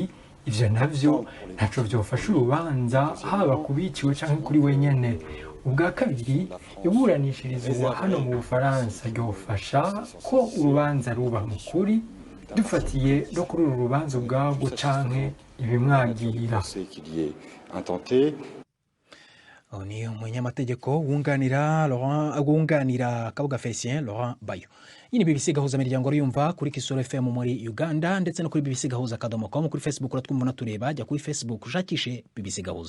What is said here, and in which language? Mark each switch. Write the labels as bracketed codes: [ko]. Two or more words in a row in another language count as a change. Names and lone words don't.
[rn] ivyo navyo ntaco vyofasha urubanza haba kubiciwe canke kuri wenyene. ubwa kabiri iburanishirizwa hano mu Bufaransa ryofasha ko urubanza ruba mu kuri, dufatiye no kuri uru rubanza ubwabwo canke ibimwagira. ni umunyamategeko wunganira Kabuga Felicien Laurent Bayo. iyi ni BBC gahuza imiryango yumva kuri Kisoro FM muri Uganda ndetse no kuri BBC gahuza akadomo.com. kuri Facebook uratwumva tureba, jya kuri Facebook ushakishe BBC gahuza.